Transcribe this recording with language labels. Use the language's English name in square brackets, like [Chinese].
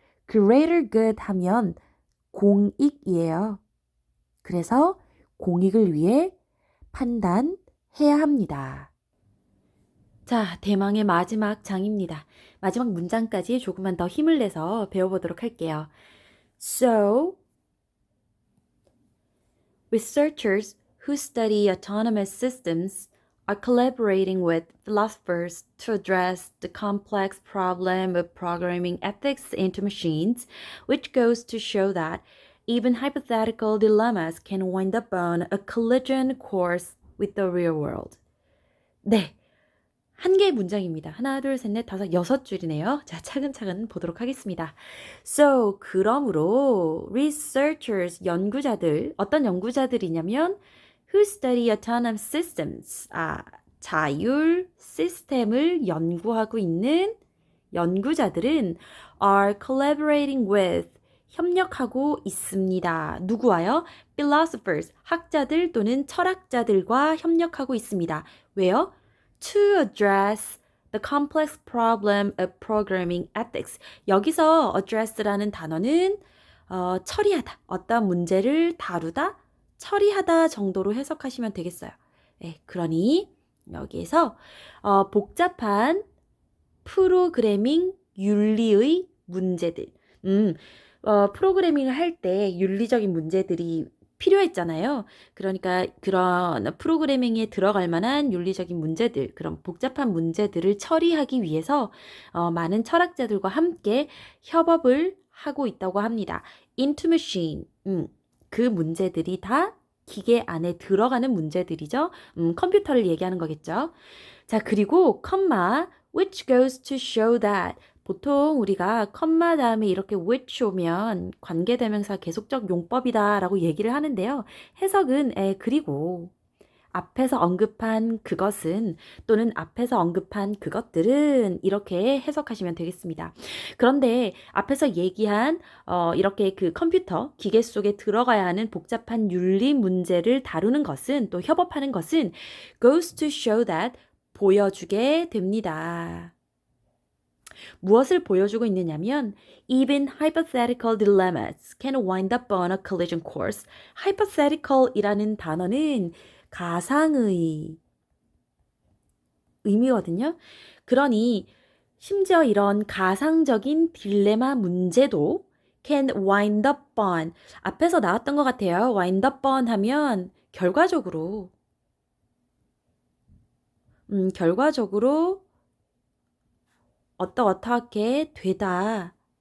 [English] greater good [Korean] 하면 공익이에요. 그래서 공익을 위해 판단해야 합니다. 자, 대망의 마지막 장입니다. 마지막 문장까지 조금만 더 힘을 내서 배워보도록 할게요. [English] So, researchers who study autonomous systems are collaborating with philosophers to address the complex problem of programming ethics into machines, which goes to show that even hypothetical dilemmas can wind up on a collision course with the real world. [Korean] 네, 한 개의 문장입니다. 하나, 둘, 셋, 넷, 다섯, 6줄이네요. 자, 차근차근 보도록 하겠습니다. [English] So, [Korean] 그러므로 [English] researchers, [Korean] 연구자들, 어떤 연구자들이냐면 [English] who study autonomous systems, [Korean] 자율 시스템을 연구하고 있는 연구자들은 [English] are collaborating with, [Korean] 협력하고 있습니다. 누구와요? philosophers, 학자들 또는 철학자들과 협력하고 있습니다. 왜요? [English] To address the complex problem of programming ethics. [Korean] 여기서 address라는 단어는 처리하다, 어떤 문제를 다루다, 처리하다 정도로 해석하시면 되겠어요. 네, 그러니 여기에서 복잡한 프로그래밍 윤리의 문제들. 프로그래밍을 할 때 윤리적인 문제들이 필요했잖아요. 그러니까 그런 프로그래밍에 들어갈 만한 윤리적인 문제들, 그런 복잡한 문제들을 처리하기 위해서 많은 철학자들과 함께 협업을 하고 있다고 합니다. [English] Into machine. [Korean] 그 문제들이 다 기계 안에 들어가는 문제들이죠. 컴퓨터를 얘기하는 거겠죠. 자, 그리고 컴마 [English] which goes to show that. [Korean] 보통 우리가 컴마 다음에 이렇게 which 오면 관계대명사 계속적 용법이다 라고 얘기를 하는데요. 해석은 그리고 앞에서 언급한 그것은 또는 앞에서 언급한 그것들은 이렇게 해석하시면 되겠습니다. 그런데 앞에서 얘기한 이렇게 그 컴퓨터, 기계 속에 들어가야 하는 복잡한 윤리 문제를 다루는 것은 또 협업하는 것은 [English] goes to show that [Korean] 보여주게 됩니다. 무엇을 보여주고 있느냐면 [English] even hypothetical dilemmas can wind up on a collision course. [Korean] hypothetical이라는 단어는 가상의 의미거든요. 그러니 심지어 이런 가상적인 딜레마 문제도 [English] can wind up on. [Korean] 앞에서 나왔던 것 같아요. [English] wind up on [Korean] 하면 결과적으로 어떻게 되다.